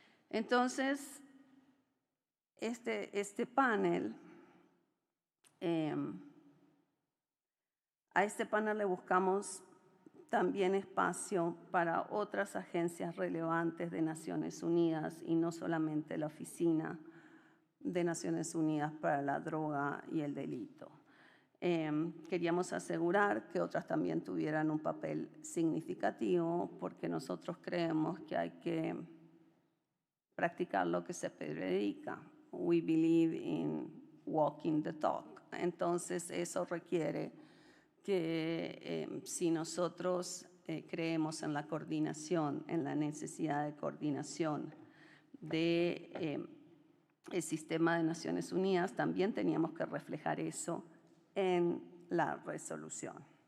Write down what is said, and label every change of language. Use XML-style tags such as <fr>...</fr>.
<es>Entonces, este panel, a este panel le buscamos también espacio para otras agencias relevantes de Naciones Unidas y no solamente la Oficina de Naciones Unidas para la Droga y el Delito. Queríamos asegurar que otras también tuvieran un papel significativo, porque nosotros creemos que hay que practicar lo que se predica,</es> <en>we believe in walking the talk.</en> <es>Entonces, eso requiere que si nosotros creemos en la coordinación, en la necesidad de coordinación del sistema de Naciones Unidas, también teníamos que reflejar eso en la resolución.</es>